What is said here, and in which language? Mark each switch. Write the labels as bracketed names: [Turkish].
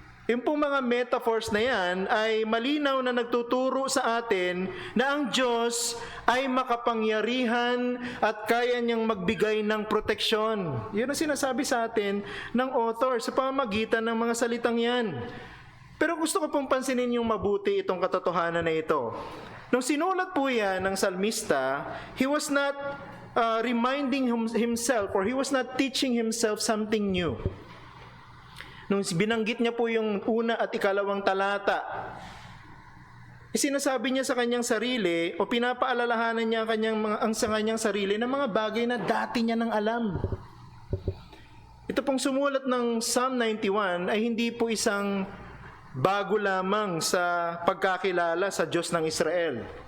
[Filipino] Yung pong mga metaphors na yan ay malinaw na nagtuturo sa atin na ang Diyos ay makapangyarihan at kaya niyang magbigay ng proteksyon. Yun ang sinasabi sa atin ng author sa pamamagitan ng mga salitang yan. Pero gusto ko pong pansinin yung mabuti itong katotohanan na ito. Nung sinulat po yan ng salmista, [English] he was not reminding himself or he was not teaching himself something new. [Filipino] Nung binanggit niya po yung una at ikalawang talata, sinasabi niya sa kanyang sarili o pinapaalalahanan niya sa kanyang sarili ng mga bagay na dati niya nang alam. Ito pong sumulat ng Psalm 91 ay hindi po isang bago lamang sa pagkakilala sa Diyos ng Israel.